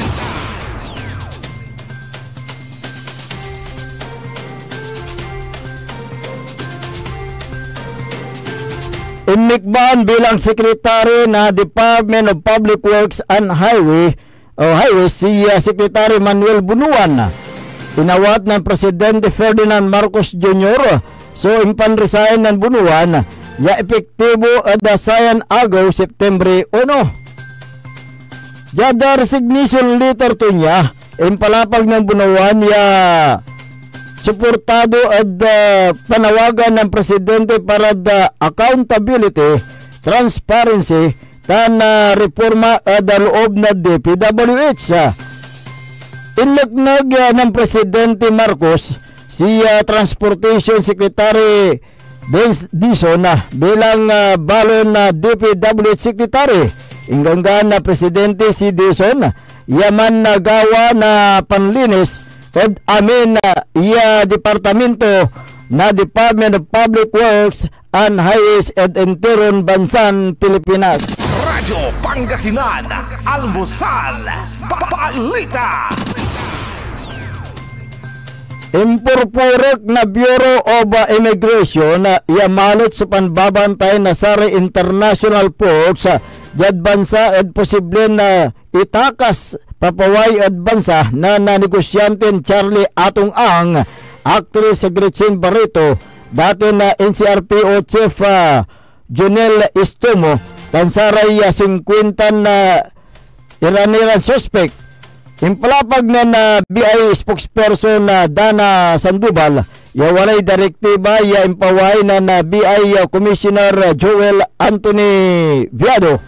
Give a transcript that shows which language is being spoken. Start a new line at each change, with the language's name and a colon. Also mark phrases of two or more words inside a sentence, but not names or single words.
Pangasinan: Imikban bilang sekretary na Department of Public Works and Highways si Secretary Manuel Bunuan. Tinawat ng Presidente Ferdinand Marcos Jr. So impanresign ng Bunuan ya epektibo ada sayan agaw September 1. Jada resignation letter to niya impalapag ng Bunuan ya suportado at panawagan ng Presidente para
English: the accountability, transparency
Pangasinan: tan reforma at loob na DPWH. Inlagnag ng Presidente Marcos si Transportation Secretary Benz Dizon bilang balon na DPWH Secretary. Inganggan na Presidente si Dizon yaman nagawa na panlinis at amin iya departamento na Department of Public Works and Highways at Interon Bansan, Pilipinas. Radyo Pangasinan, Almusal, Balita. Impurpurek na Bureau of Immigration yamalot sa panbabantay na sari
English: international ports
Pangasinan: jad bansa at posible na itakas papaway at bansa na negosyante Charlie Atong Ang, actress Gretchen Barreto, dati na NCRPO Chief Jonel Istomo, tansaray 50 na Iranian suspect. Impalapag na BI spokesperson na Dana Sandoval, walay direktiba ya impaway na BI Commissioner Joel Anthony Viado.